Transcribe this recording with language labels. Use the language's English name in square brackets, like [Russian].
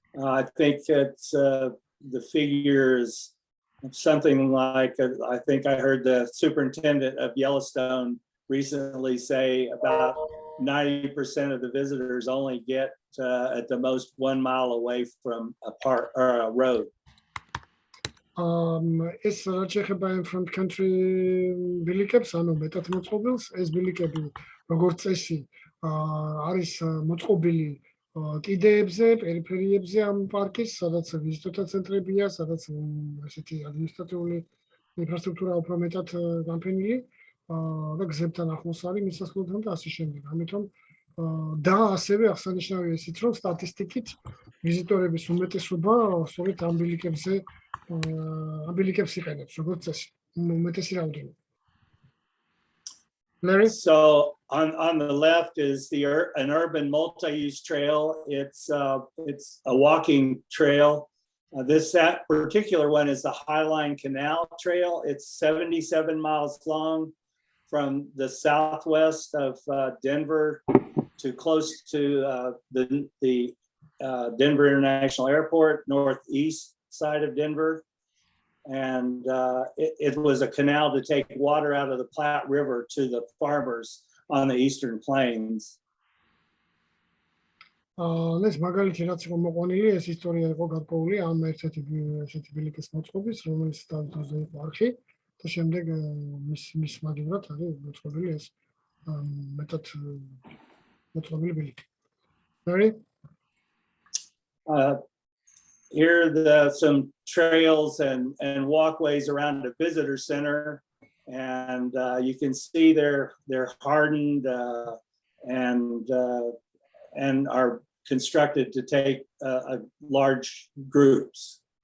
[English] I think that the figure is something like, I think I heard the superintendent of Yellowstone recently say about 90% of the visitors only get at the most 1 mile away from a park or a road. [Georgian] ეს რაც ეხება იმ front country ბილიკებს, ანუ მეტად მოწყობილს, ეს ბილიკები როგორც წესი არის მოწყობილი კიდეებზე, პერიფერიებზე ამ პარკის, სადაც ვიზიტორთა ცენტრებია, სადაც ესეთი ადმინისტრატიული ინფრასტრუქტურა უფრო მეტად განფენილი და გზებთან ახლოს არის მისასვლელთან და ასე შემდეგ. ამიტომ და ასევე აღსანიშნავია ისიც, რომ სტატისტიკით ვიზიტორების უმეტესობა სწორედ ამ ბილიკებზე abilikებს იყენებს, როგორც წესი, უმეტესი რაოდენობა. [English] Larry? So on the left is an urban multi-use trail. It's a walking trail. That particular one is the Highline Canal Trail. It's 77 miles long from the southwest of Denver to close to the Denver International Airport, northeast side of Denver. And it was a canal to take water out of the Platte River to the farmers on the eastern plains. [Georgian] ეს მაგალითი რაც იყო მოყვანილი, ეს ისტორია იყო გარკვეული ამ ერთ-ერთი ბილიკის მოწყობის, რომელიც დავითოზე იყო არხი და შემდეგ მის მაგივრად არის მოწყობილი ეს მეტად მოწყობილი ბილიკი. [English] Larry? Here are some trails and walkways around the visitor center, and you can see they're hardened and are constructed to take large groups.